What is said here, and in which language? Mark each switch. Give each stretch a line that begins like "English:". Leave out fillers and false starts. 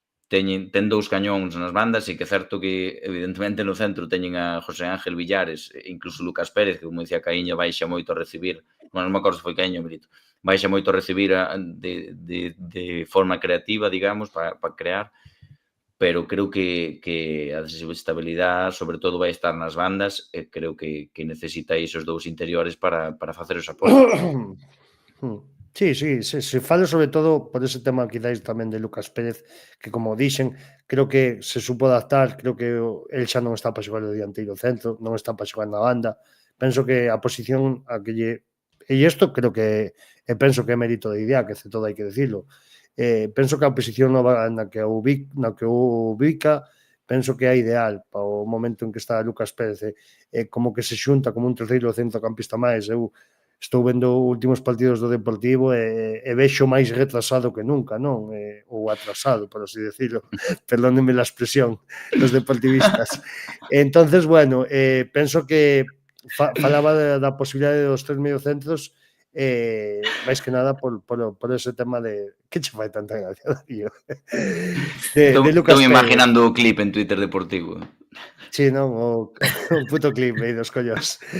Galician: ten 2 cañóns nas bandas e que é certo que evidentemente no centro teñen a José Ángel Villares e incluso Lucas Pérez, que como dicía Caíña baixa moito a recibir, non me acordo se foi Caíña ou Milito, baixa moito a recibir de forma creativa, digamos, para crear, pero creo que a desestabilidade sobre todo vai estar nas bandas e creo que necesita esos 2 interiores para facer os apoios. Sí, se fala sobre todo por ese tema quizáis tamén de Lucas Pérez, que como dixen, creo que se supo adaptar, creo que el xa non está para xogar de dianteiro centro, non está para xogar na banda. Penso que a posición a que lle... E isto creo que penso que é mérito de idea, que todo hai que decirlo. Penso que a posición na que o ubica, penso que é ideal para o momento en que está Lucas Pérez, como que se xunta como un terceiro centrocampista máis. Eu estou vendo últimos partidos do Deportivo e vexo máis retrasado que nunca, non? Ou atrasado, por así decirlo.
Spanish: Perdónenme la expresión, los deportivistas.
Galician: Entonces, bueno, penso que falaba da posibilidade dos 3 mediocentros máis que nada por ese tema de... Que che fai tanta gracia, Darío? De Lucas Pérez. Estou imaginando o clip en Twitter Deportivo. Sí, non? O puto clip aí dos collos.